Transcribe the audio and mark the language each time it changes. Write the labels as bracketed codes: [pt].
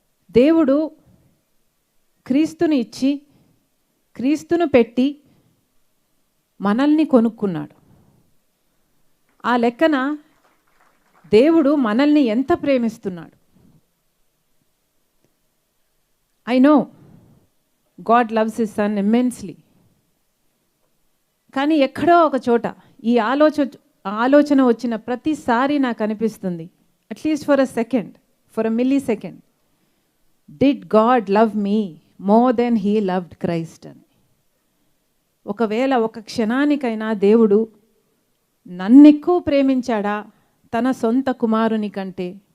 [te] దేవుడు క్రీస్తుని ఇచ్చి క్రీస్తును పెట్టి మనల్ని కొనుక్కున్నాడు. ఆ లెక్కన దేవుడు మనల్ని ఎంత ప్రేమిస్తున్నాడు. [en] I know God loves his son immensely. [te] కానీ ఎక్కడో ఒక చోట ఈ ఆలోచన వచ్చిన ప్రతిసారి నాకు అనిపిస్తుంది, [en] At least for a second, for a millisecond, did God love me more than he loved Christ అని. [te] ఒకవేళ ఒక క్షణానికైనా దేవుడు నన్నెక్కువ ప్రేమించాడా తన సొంత కుమారుని కంటే?